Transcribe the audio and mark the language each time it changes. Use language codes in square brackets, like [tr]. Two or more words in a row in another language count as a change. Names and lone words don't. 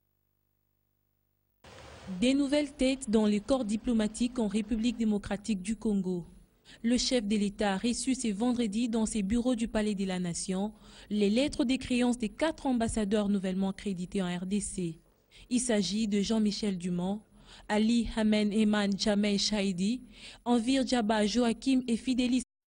[fr] Des nouvelles têtes dans les corps diplomatiques en République démocratique du Congo. Le chef de l'État a reçu ce vendredi dans ses bureaux du Palais de la Nation les lettres de créance des 4 ambassadeurs nouvellement accrédités en RDC. Il s'agit de Jean-Michel Dumont, Ali Hamen Eman Jamei Chaidi, Envir Djaba Joachim et Fidelis